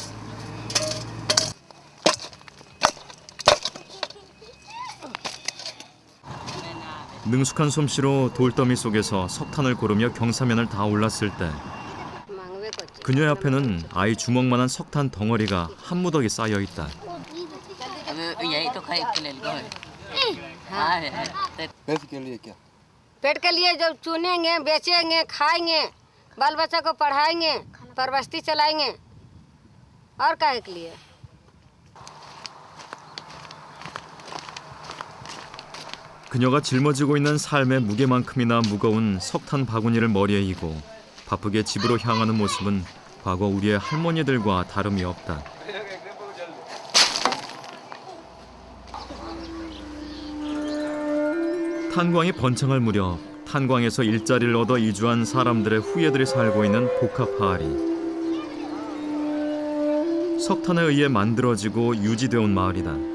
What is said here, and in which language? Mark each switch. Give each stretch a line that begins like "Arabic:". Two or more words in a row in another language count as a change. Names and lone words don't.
Korean: 능숙한 솜씨로 돌더미 속에서 석탄을 고르며 경사면을 다 올랐을 때 그녀의 앞에는 아이 주먹만한 석탄 덩어리가 한 무더기 쌓여 있다.
Hindi: पैसे के लिए क्या पेट के लिए जब चुनेंगे बेचेंगे खाएंगे बाल बच्चा को पढ़ाएंगे परवस्ती चलाएंगे और काहे के लिए
Korean: 그녀가 짊어지고 있는 삶의 무게만큼이나 무거운 석탄 바구니를 머리에 이고 바쁘게 집으로 향하는 모습은 과거 우리의 할머니들과 다름이 없다. 탄광이 번창할 무렵 탄광에서 일자리를 얻어 이주한 사람들의 후예들이 살고 있는 보카파알이 석탄에 의해 만들어지고 유지되어 온 마을이다.